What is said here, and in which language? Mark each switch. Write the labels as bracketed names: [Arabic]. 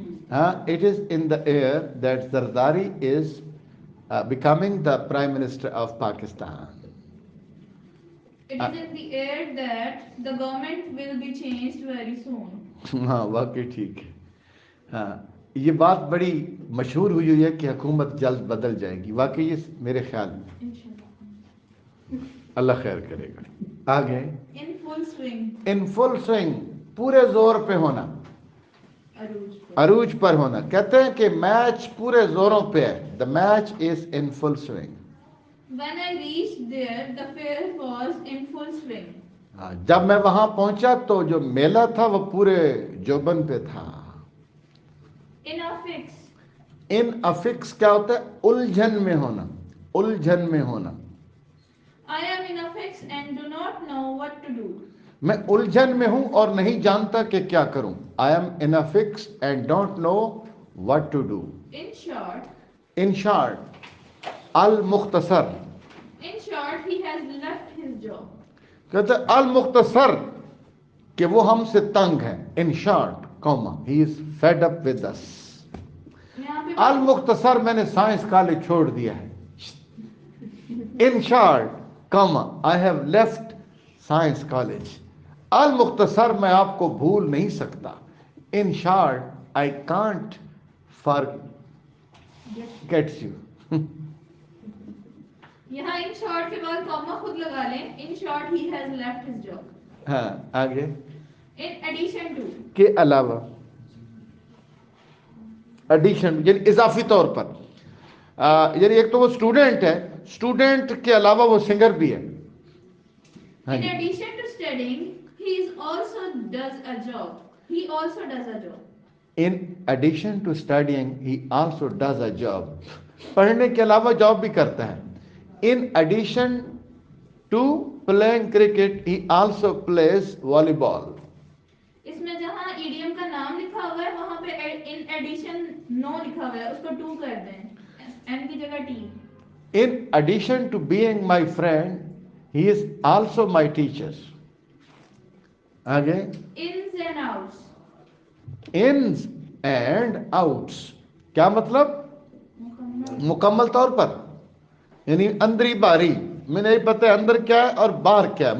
[English] ہاں، it is in the air that Zardari is becoming the prime minister of Pakistan. It is in the air that the government will be changed very soon. [Urdu] ہاں واقعی ٹھیک ہے. ہاں، یہ بات بڑی مشہور ہوئی ہے کہ حکومت جلد بدل جائے گی. واقعی یہ میرے خیال میں اللہ خیر کرے گا. آگے [English] In full swing. In full swing [Urdu] پورے زور پہ ہونا، عروج پر ہونا. کہتے ہیں کہ میچ پورے زوروں پہ ہے. [English] The match is in full swing. When I reached there, the fair was in full swing. [Urdu] جب میں وہاں پہنچا تو جو میلہ تھا وہ پورے جوبن پہ تھا. [English] In a fix. [Urdu] ان افکس کیا ہوتا ہے؟ الجھن میں ہونا، الجھن میں ہونا. [English] I am in a fix and do not know what to do. [Urdu] میں الجھن میں ہوں اور نہیں جانتا کہ کیا کروں. [English] I am in a fix and don't know what to do. In short, [Urdu] in short, المختصر. [English] in short, he has left his job. [Urdu] کہتے ہیں المختصر کہ وہ ہم سے تنگ ہے. [English] In short comma he is fed up with us. [Urdu] یہاں پہ المختصر میں نے سائنس کالج چھوڑ دیا ہے. [English] In short comma I have left science college. [Urdu] المختصر میں آپ کو بھول نہیں سکتا. [English] In short I can't forgets you. [Urdu] یہاں [English] In short کے بعد comma خود لگا لیں. In short he has left his job. [Urdu] ہاں آگے. [English] In addition to. [Urdu] کے علاوہ، ایڈیشن یعنی اضافی طور پر. یعنی ایک تو وہ اسٹوڈنٹ ہے، اسٹوڈنٹ کے علاوہ وہ سنگر بھی ہے. ہاں [English] In [Urdu] جی. [English] addition to studying, he is also does a job. He also does a job. In addition to studying he also does a job. [Urdu] پڑھنے کے علاوہ جاب بھی کرتا ہے. [English] In addition to playing cricket he also plays volleyball. [Urdu] اس میں جہاں idiom کا نام لکھا ہوا ہے وہاں پہ ان ایڈیشن نو لکھا ہوا ہے، اس کو ٹو کر دیں، این کی جگہ T. [English] In addition to being my friend, he is also my teacher. [Urdu] آگے. [English] Ins and outs. [Urdu] Ins and outs کیا مطلب؟ مکمل طور پر یعنی اندری باری میں نہیں پتہ اندر کیا ہے اور باہر کیا ہے.